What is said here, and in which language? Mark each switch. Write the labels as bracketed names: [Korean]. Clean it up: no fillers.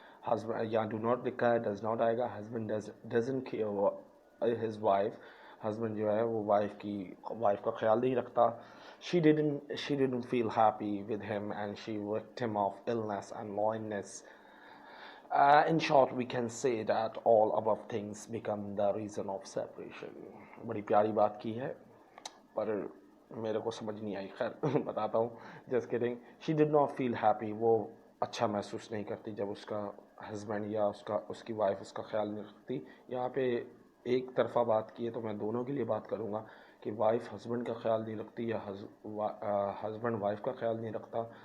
[Urdu] Husband, یا do not لکھا ہے, does not آئے گا. [English] husband doesn't cure his wife. [Urdu] husband جو ہے وہ وائف کا خیال نہیں رکھتا. [English] she didn't feel happy with him and she victim of illness and loneliness. In short, we can say that all above things become the reason of separation. [Urdu] بڑی پیاری بات کی ہے, پر میرے کو سمجھ نہیں آئی. خیر بتاتا ہوں. [English] Just kidding. She did not feel happy, [Urdu] وہ اچھا محسوس نہیں کرتی جب اس کا ہسبینڈ یا اس کی وائف اس کا خیال نہیں رکھتی. یہاں پہ ایک طرفہ بات کی ہے تو میں دونوں کے لیے بات کروں گا کہ وائف ہسبینڈ کا خیال نہیں رکھتی یا ہسبینڈ وائف کا خیال نہیں رکھتا.